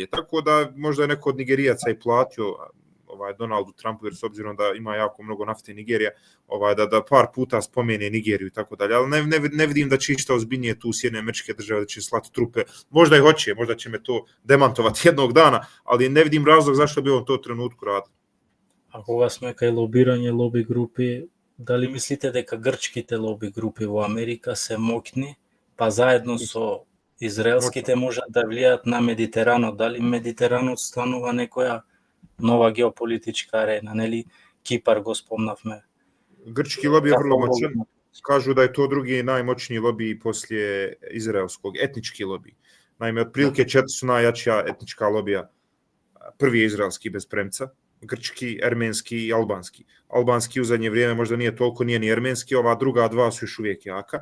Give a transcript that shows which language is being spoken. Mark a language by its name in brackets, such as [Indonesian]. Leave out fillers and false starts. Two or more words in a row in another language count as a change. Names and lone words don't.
[Bosnian] Tako da možda je neko od Nigerijaca i platio Donaldu Trumpu, jer s obzirom da ima jako mnogo nafte Nigerija, da par puta spomene Nigeriju i tako dalje, ali ne vidim da će išta ozbiljnije tu Sjedinjene Američke Države, da će slati trupe. Možda i hoće, možda će me to demantovati jednog dana, ali ne vidim razlog zašto bi on to trenutku radio. [Macedonian] A кога сме кај лобирање лоби групи, дали мислите дека грчките лоби групи во Америка се моќни, па заедно со израелските можат да влијаат на Медитеранот? Дали Медитеранот станува некоја нова геополитичка арена, нели? Кипар го спомнавме. [Bosnian] Grčki lobby je vrlo moćan. Kažu da je to drugi najmoćniji lobby poslije izraelskog, etnički lobby. Naime, otprilike 4 su najjačija etnička lobija. Prvi je izraelski bez premca, grčki, armenski i albanski. Albanski u zadnje vrijeme možda nije toliko, nije ni armenski, ova druga dva su još uvijek jaka.